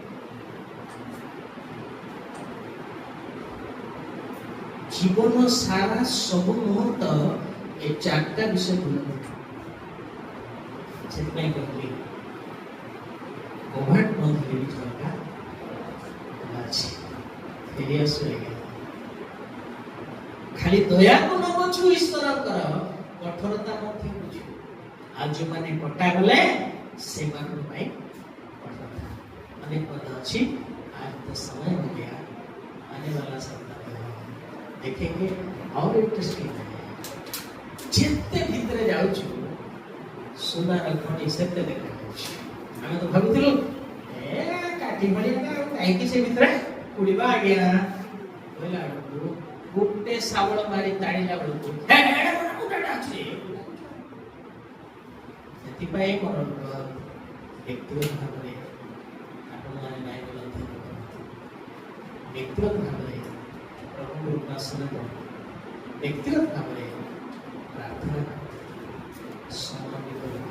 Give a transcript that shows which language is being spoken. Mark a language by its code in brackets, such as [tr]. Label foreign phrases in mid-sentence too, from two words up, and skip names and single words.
[or] ଜୀବନ ସାରା ସବୁ ମୁହୂର୍ତ୍ତ ଏ ଚାରିଟା ବିଷୟ ଭୁଲ ସେଥିପାଇଁ କହିଲି କବାଟ ବନ୍ଦ ହେଲେ ଝରକା ଅଛି, ଫେରି ଆସୁ ଆଜ୍ଞା। ଖାଲି ଦୟାକୁ ନ ବୁଝୁ ଈଶ୍ୱରଙ୍କର କଠୋରତା ମଧ୍ୟ ବୁଝୁ। ଆଉ ଯେଉଁମାନେ କଟା ଗଲେ ସେମାନଙ୍କ ପାଇଁ କଠୋରତା। ଅନେକ ପଦ ଅଛି, [hi] आज तो समय हो गया, आने वाला सप्ताह देखेंगे और इंटरेस्टिंग है। [or] ଯେତେ ଭିତରେ ଯାଉଛୁ ସୁନାର ଖଣି ସେତେ ଦେଖାଯାଉଛି। ଆମେ ତ ଭାବୁଥିଲୁ ଏ କାଠି ଭଳିଆ କାହିଁକି ସେ ଭିତରେ ଉଡ଼ିବା ଆଜ୍ଞା, କହିଲା ବେଳକୁ ଗୋଟେ ଶାବଳ ମାରି ତାଡ଼ିଲା ବେଳକୁ ସେଥିପାଇଁ ମୋର ବ୍ୟକ୍ତିଗତ ଭାବରେ ଆପଣମାନେ ନାଇଁ ବୋଲନ୍ତି, ବ୍ୟକ୍ତିଗତ ଭାବରେ ପ୍ରଭୁଙ୍କୁ ଉପାସନା କରନ୍ତୁ, ବ୍ୟକ୍ତିଗତ ଭାବରେ ପ୍ରାର୍ଥନା କରନ୍ତୁ, ସମର୍ପିତ କରନ୍ତୁ।